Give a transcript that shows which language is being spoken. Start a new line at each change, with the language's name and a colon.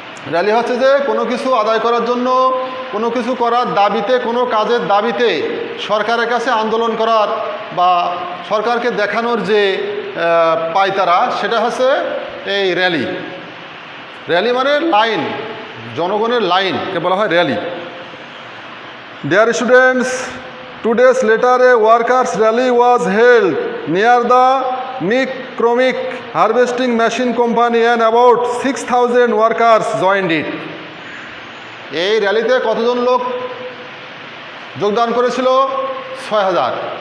Bangla: Rally হচ্ছে যে কোনো কিছু আদায় করার জন্য, কোনো কিছু করার দাবিতে, কোনো কাজের দাবিতে সরকারের কাছে আন্দোলন করার বা সরকারকে দেখানোর যে পায়তারা, সেটা হচ্ছে এই র্যালি। র্যালি মানে লাইন, জনগণের লাইনকে বলা হয় rally.
English: Dear students, 2 days later a workers' rally was held near the Micromic harvesting machine company and about 6,000 workers joined it.
Bangla: এই র্যালিতে কতজন লোক যোগদান করেছিল? 6,000।